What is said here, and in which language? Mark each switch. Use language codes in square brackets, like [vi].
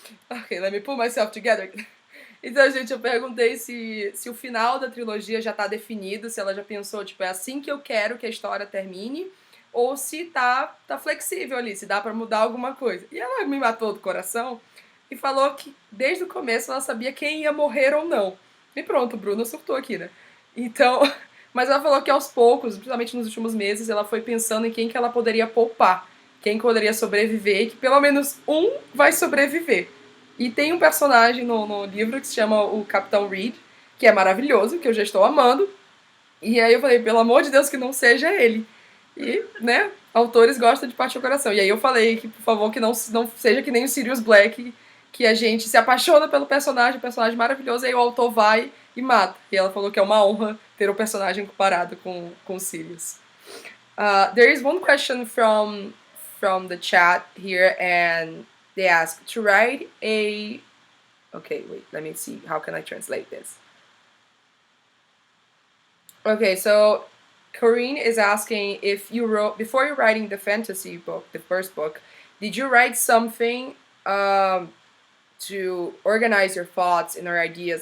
[en] Ok, let me pull myself together. [pt] Então, gente, eu perguntei se o final da trilogia já tá definido, se ela já pensou, tipo, é assim que eu quero que a história termine, ou se tá flexível ali, se dá pra mudar alguma coisa. E ela me matou do coração e falou que desde o começo ela sabia quem ia morrer ou não. E pronto, Bruna surtou aqui, né? Então, Mas ela falou que aos poucos, principalmente nos últimos meses, ela foi pensando em quem que ela poderia poupar, quem poderia sobreviver, e que pelo menos um vai sobreviver. E tem um personagem no livro que se chama o Capitão Reed, que é maravilhoso, que eu já estou amando. E aí eu falei, pelo amor de Deus, que não seja ele. E, né, autores gostam de partir o coração. E aí eu falei que, por favor, que não seja que nem o Sirius Black, que a gente se apaixona pelo personagem, um personagem maravilhoso, e aí o autor vai e mata. E ela falou que é uma honra ter o personagem comparado com o Sirius. [en] There is one question from the chat here, and they ask to write a... Okay, wait, let me see. How can I translate this? Okay, so Corinne is asking if you wrote, before you writing the fantasy book, the first book, did you write something to organize your thoughts and your ideas?